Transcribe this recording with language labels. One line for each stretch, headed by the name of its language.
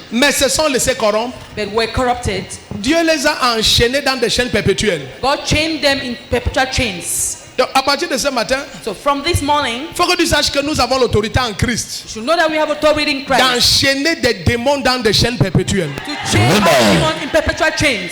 French: mais se sont laissés corrompre.
English: but were corrupted.
French: Dieu les a enchaînés dans des chaînes perpétuelles.
English: God chained them in perpetual chains.
French: Donc, à partir de ce matin,
English: So from this morning,
French: il faut que tu saches que nous avons l'autorité en Christ
English: you should know that we have authority in Christ
French: d'enchaîner des démons dans des chaînes perpétuelles.
English: to chain our demon in perpetual chains.